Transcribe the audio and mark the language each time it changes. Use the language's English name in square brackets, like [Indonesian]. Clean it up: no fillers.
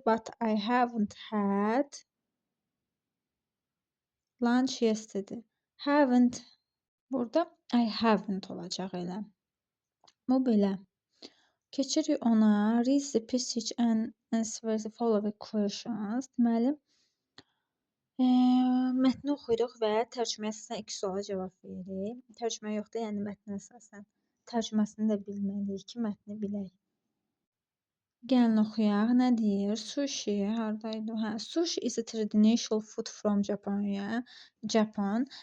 [English] But I haven't had lunch yesterday. Haven't. [Azerbaijani] Burada [English] I haven't [Azerbaijani] olacaq elə. Bu belə. Keçirik ona. [English] Read the passage and answer the following questions. [Azerbaijani] Deməli, mətni oxuyuruq və tərcüməyə əsasən 2 suala cavab veririk. Tərcümə yoxdur, yəni mətnə əsasən. tərcüməsini də bilməliyik ki, mətni bilək. Gəlin oxuyaq. Nə deyir? Sushi hardaydı? Hə, [English] sushi is a traditional food from Japan.